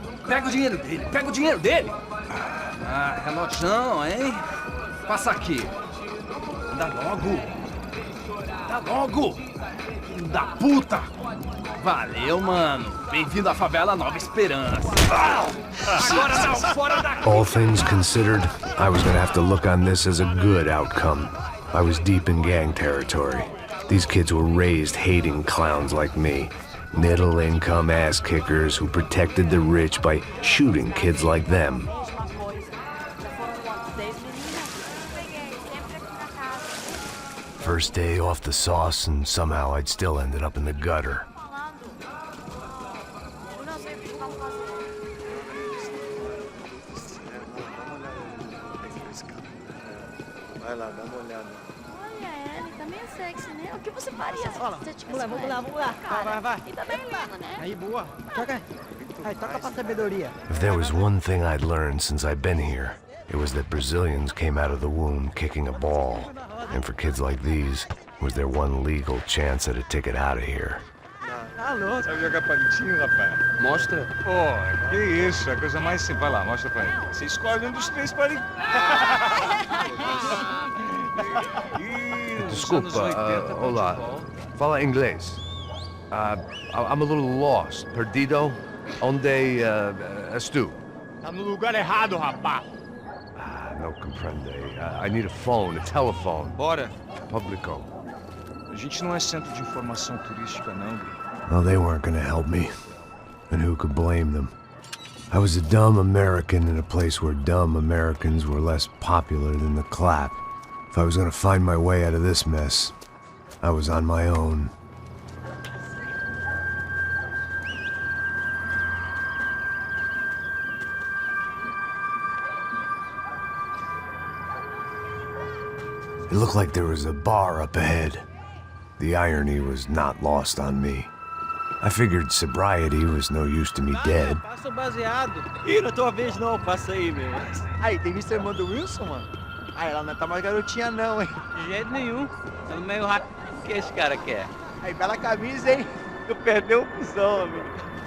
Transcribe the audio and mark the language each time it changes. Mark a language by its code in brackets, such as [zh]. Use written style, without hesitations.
[pt] Pega o dinheiro dele, Ah, relojão, hein? Passa aqui. Dá logo. Filho da puta. Valeu, mano. Bem-vindo à favela Nova Esperança. Agora não, fora daqui. [en] All things considered, I was gonna have to look on this as a good outcome. I was deep in gang territory. These kids were raised hating clowns like me. Middle-income ass-kickers who protected the rich by shooting kids like them. First day off the sauce, and somehow I'd still ended up in the gutter. [pt] Vai lá, dá uma olhada. Olha, ele tá meio sexy, né? O que você faria se você tivesse Vamos lá. Vai. E tá bem lindo, né? Aí, boa. Toca pra sabedoria. [en] If there was one thing I'd learned since I'd been here, it was that Brazilians came out of the womb kicking a ball. And for kids like these, was their one legal chance at a ticket out of here. [pt] Alô? Sabe jogar palitinho, rapaz? Mostra. Pô, que isso, a coisa mais simples. Vai lá, mostra pra ele. Você escolhe um dos três palitinhos. Desculpa, olá. Fala inglês. [en] I'm a little lost. [pt] Perdido? Onde estou? Tá no lugar errado, rapá. [es] No comprende. [en] I need a phone, a telephone. [pt] Bora. Publico. A gente não é centro de informação turística, não, Gui. [en] Well, they weren't gonna help me. And who could blame them? I was a dumb American in a place where dumb Americans were less popular than the clap. If I was gonna find my way out of this mess, I was on my own. It looked like there was a bar up ahead. The irony was not lost on me. I figured sobriety was no use to me dead. [pt] Passa o baseado. Ih, não é tua vez não, passa aí, meu. Aí, tem visto a irmã do Wilson, mano? Ah, ela não tá mais garotinha não, hein? De jeito nenhum. É meio rápido que esse cara quer. Aí, bela camisa, hein? Tu perdeu o cuzão, amigo.